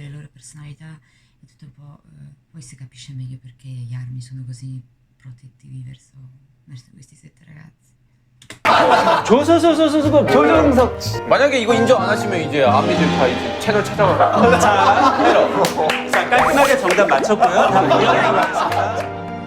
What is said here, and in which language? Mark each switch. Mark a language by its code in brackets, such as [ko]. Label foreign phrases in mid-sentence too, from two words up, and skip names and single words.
[it] le loro personalità e tutto un po', poi si capisce meglio perché gli armi sono così protettivi verso questi 7 ragazzi. [ko] 조정석. 만약에 이거 인정 안 하시면 이제 아미들 다 이제 채널 찾아가라. 자, 깔끔하게 정답 맞췄고요. 다음 이어가도록 하겠습니다.